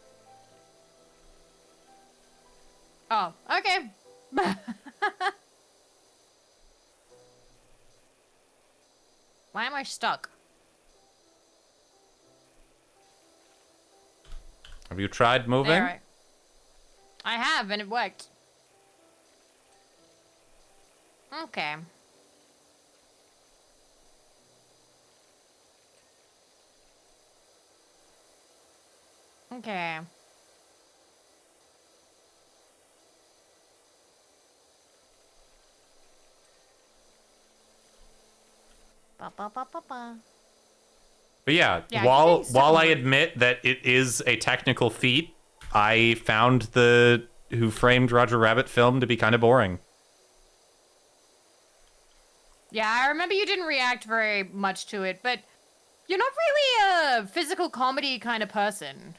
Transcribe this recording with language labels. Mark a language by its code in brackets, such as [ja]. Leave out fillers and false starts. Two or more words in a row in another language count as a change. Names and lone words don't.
[en] Oh, okay. Why am I stuck? Have you tried moving? There, I have, and it worked. Okay. Okay. Ba, ba, ba, ba, ba. But yeah, Yeah, while I admit that it is a technical feat, I found the Who Framed Roger Rabbit film to be kind of boring. Yeah, I remember you didn't react very much to it, but you're not really a physical comedy kind of person.